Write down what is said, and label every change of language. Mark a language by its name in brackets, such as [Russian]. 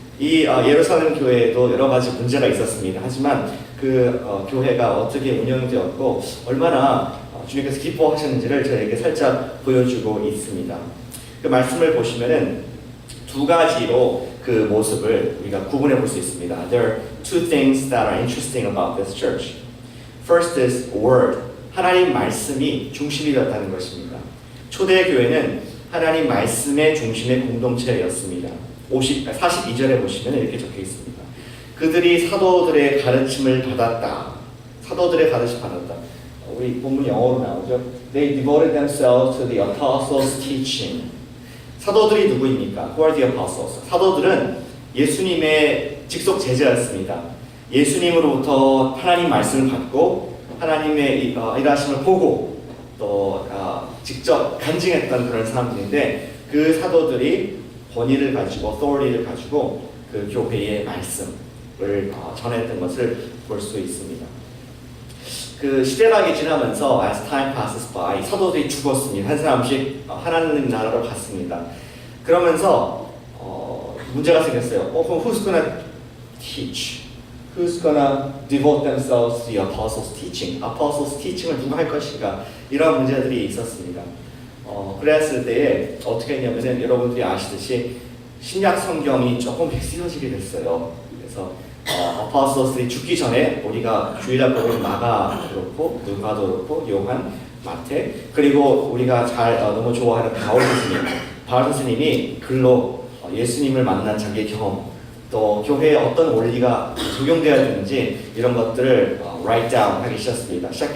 [Korean] 이 예루살렘 교회에도 여러 가지 문제가 있었습니다. 하지만 그 교회가 어떻게 운영되었고 얼마나 주님께서 기뻐하셨는지를 저에게 살짝 보여주고 있습니다. 그 말씀을 보시면은 두 가지로 그 모습을 우리가 구분해 볼 수 있습니다. [English] There are two things that are interesting about this church. First is word. [Korean] 하나님 말씀이 중심이 되었다는 것입니다. 초대 교회는 하나님 말씀의 중심의 공동체였습니다. 42절에 보시면 이렇게 적혀 있습니다. 그들이 사도들의 가르침을 받았다. 사도들의 가르침 받았다. 우리 본문 영어로 나오죠. [English] They devoted themselves to the apostles' teaching. [Korean] 사도들이 누구입니까? [English] Who are the apostles? [Korean] 사도들은 예수님의 직속 제자였습니다. 예수님으로부터 하나님 말씀을 받고 하나님의 일하심을 보고 또 직접 간증했던 그런 사람들인데 그 사도들이 권위를 가지고 authority를 가지고 그 교회의 말씀을 전했던 것을 볼 수 있습니다. 그 시대각이 지나면서 [English] as time passes by [Korean] 사도들이 죽었습니다. 한 사람씩 하나님 나라로 갔습니다. 그러면서 문제가 생겼어요. [English] 그럼 who's gonna teach? Who's gonna devote themselves to the apostles' teaching? apostles' teaching [Korean] 을 누가 할 것인가? 이런 문제들이 있었습니다. 그랬을 때에 어떻게 했냐면은 여러분들이 아시듯이 신약 성경이 조금 엑스터지게 됐어요. 그래서 apostoles들이 죽기 전에 우리가 주일날 보면 마가 그렇고 누가도 그렇고 요한, 마태 그리고 우리가 너무 좋아하는 바울 스님이 글로 예수님을 만난 자기의 경험 또 교회에 어떤 원리가 적용되어야 되는지 이런 것들을 [English] write down [Korean] 하기 시작했습니다.